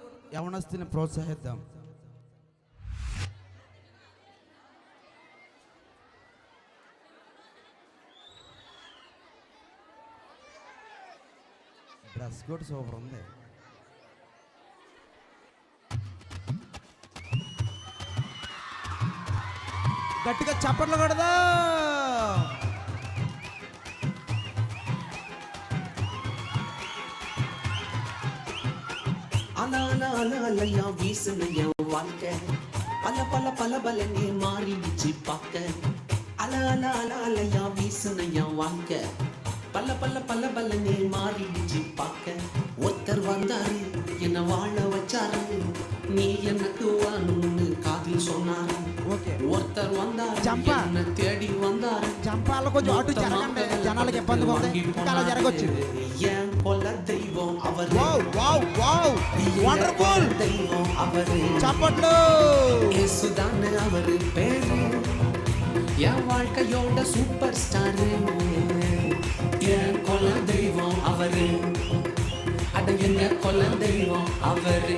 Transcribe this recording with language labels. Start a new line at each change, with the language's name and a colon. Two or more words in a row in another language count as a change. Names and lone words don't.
Telugu: యవనస్తుని ప్రోత్సహిద్దాం. డ్రెస్ కూడా సూపర్ ఉంది. గట్టిగా చప్పట్లు కొడదా.
Tamil: அல அல அல அலையா வீசுன என் வாழ்க்கை, பல பல பல பலனே மாறிடுச்சு பார்க்க. அல அல அல அலையா வீசுன என் வாழ்க்கை, பல பல பல பலனே மாறிடுச்சு பார்க்க. ஒருத்தர் வந்தாரு என்ன வாழ வச்சாரு, நீ எனக்கு வாணும்னு காதில் சொன்னாரு. ஒருத்தர் வந்தாரு என்ன தேடி வந்தாரு.
Telugu: జంపాల కొంచెం అటు జరగండి, జనాలకు ఇబ్బంది అవుతుంది. ఇంకా అలా జరగొచ్చు.
Tamil: என் கொல்ல தெய்வம் அவரு.
English: wow wow wow wonderful
Tamil: தெய்வம் அவரு.
Telugu: చప్పట్లు.
Tamil: இயேசுதானே அவரு பேரு, என் வாழ்க்கையோட
English: super star.
Tamil: என் கொல்ல தெய்வம் அவரு, அட எங்க கொல்ல தெய்வம் அவரு.